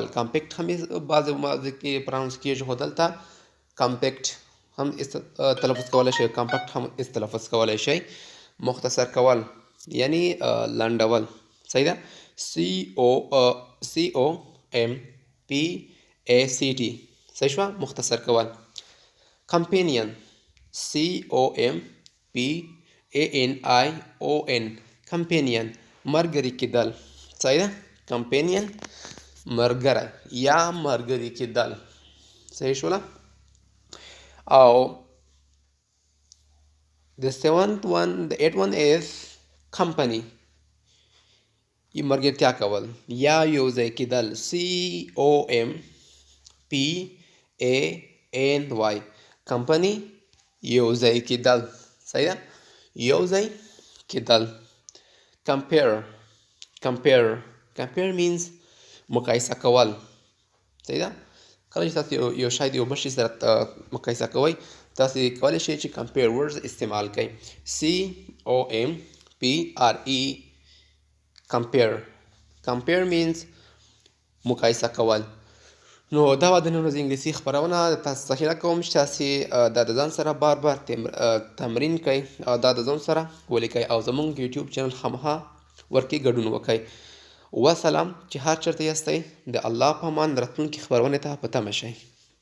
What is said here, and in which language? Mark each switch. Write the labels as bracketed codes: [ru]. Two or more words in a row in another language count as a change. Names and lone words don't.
[ps] کمپیکٹ هم بعض مواضع کې پرانونس کیږي، خو دلته کمپیکٹ هم تلفظ کولی شئ، کمپیکٹ هم تلفظ کولی شئ. مختصر کول یعنی لنډول، صحیح ده؟ COMPACT صحیح شوه؟ مختصر کول. کمپینین COMPANION کمپینین ملګری کېدل، صحیح ده؟ کمپینین ملګری یا ملګری کېدل، صحیح شوله؟ او [en] the eighth one is company [ps] ملګرتیا کول یا یو ځای کېدل. COMPANY کمپنی یو ځای کېدل، صحیح ده؟ یو ځای کېدل. [en] compare means [ps] مقایسه کول، صحیح ده؟ کله چې تاسو یو شی د یو بل شي سره مقایسه کوئ، تاسې کولی شئ چې [en] compare words [ps] استعمال کړئ. [en] compare means [ps] مقایسه کول. نو دا وه د نن ورځې انګلیسي خپرونه. تاسو څخه هیله کوم چې تاسې دا د ځان سره بار بار تمرین کړئ او دا د ځان سره ولیکئ او زموږ یوټیوب چینل خامخا ورکې ګډون وکړئ. وسلام. چې هر چېرته یاستئ د الله په امان راتلونکي خپرونې ته په تمه شئ.